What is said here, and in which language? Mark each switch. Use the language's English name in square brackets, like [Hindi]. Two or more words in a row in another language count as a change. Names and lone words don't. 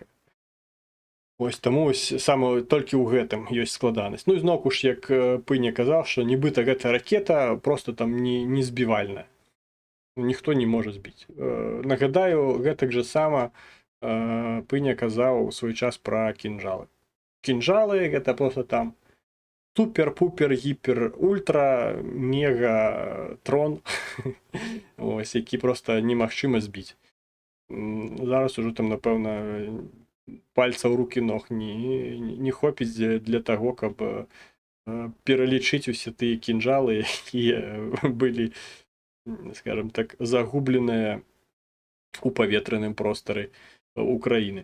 [Belarusian] Ось таму саме толькі ў гэтым ёсць складанасць. Ну і зноўку ж, як Пыня казаў, што нібыта гэта ракета просто там не збівальная. Ніхто не можа збіць. Нагадаю, гэтак жа сама Пыня казаў у свой час пра кінжалы. Кінжалы гэта просто там супер-пупер, гіпер, ультра, мега трон, ось, які просто немагчыма збіць. Зараз ужо там, напэўна, пальцаў рукі ног не хопіць для таго, каб пералічыць усе тыя кінжалы, якія былі, скажем так, загубленыя у паветраным простары Украіны.